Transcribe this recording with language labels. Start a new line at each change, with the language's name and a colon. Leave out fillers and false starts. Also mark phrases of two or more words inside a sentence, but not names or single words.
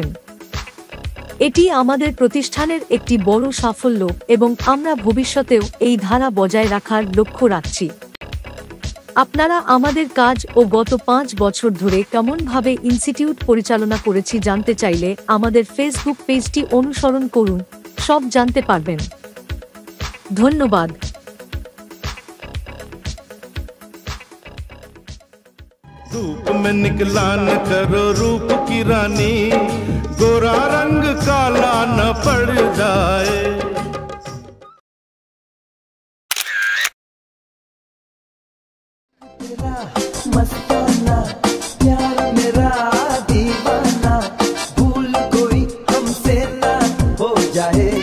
Bangla: এটি আমাদের প্রতিষ্ঠানের একটি বড় সাফল্য এবং আমরা ভবিষ্যতেও এই ধারা বজায় রাখার লক্ষ্য রাখছি। আপনারা আমাদের কাজ ও গত 5 বছর ধরে কেমনভাবে ইনস্টিটিউট পরিচালনা করেছি জানতে চাইলে আমাদের ফেসবুক পেজটি অনুসরণ করুন, সব জানতে পারবেন। ধন্যবাদ।
Hindi: धूप में निकला न करो रूप की रानी, गोरा रंग काला न पड़ जाए। मस्ताना प्यार मेरा दीवाना, भूल कोई हमसे ना हो जाए।